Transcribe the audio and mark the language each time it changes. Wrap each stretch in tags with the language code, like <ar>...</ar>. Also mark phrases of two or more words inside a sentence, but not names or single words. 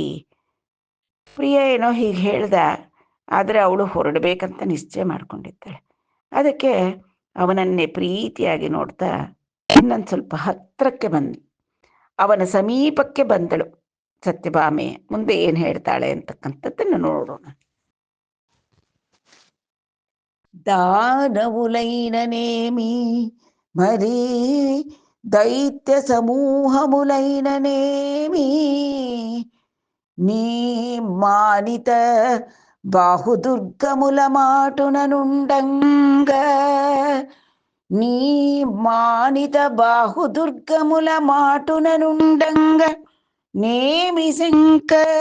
<kn>ಪ್ರಿಯ ಏನೋ ಹೀಗೆ ಹೇಳ್ದ, ಆದರೆ ಅವಳು ಹೊರಡಬೇಕಂತ ನಿಶ್ಚಯ ಮಾಡ್ಕೊಂಡಿದ್ದಾಳೆ. ಅದಕ್ಕೆ ಅವನನ್ನೇ ಪ್ರೀತಿಯಾಗಿ ನೋಡ್ತಾ ಇನ್ನೊಂದು ಸ್ವಲ್ಪ ಹತ್ತಿರಕ್ಕೆ ಅವನ ಸಮೀಪಕ್ಕೆ ಬಂದಳು ಸತ್ಯಭಾಮೆ. ಮುಂದೆ ಏನು ಹೇಳ್ತಾಳೆ ಅಂತಕ್ಕಂಥದ್ದನ್ನು ನೋಡೋಣ.</kn> <te>దానవులైననేమి మరి దైత్య సమూహములైననేమి నీ మానిత బాహుదుర్గముల మాటుననుండంగ నీ మానిత బాహుదుర్గముల మాటుననుండంగ నేమి శంక</te>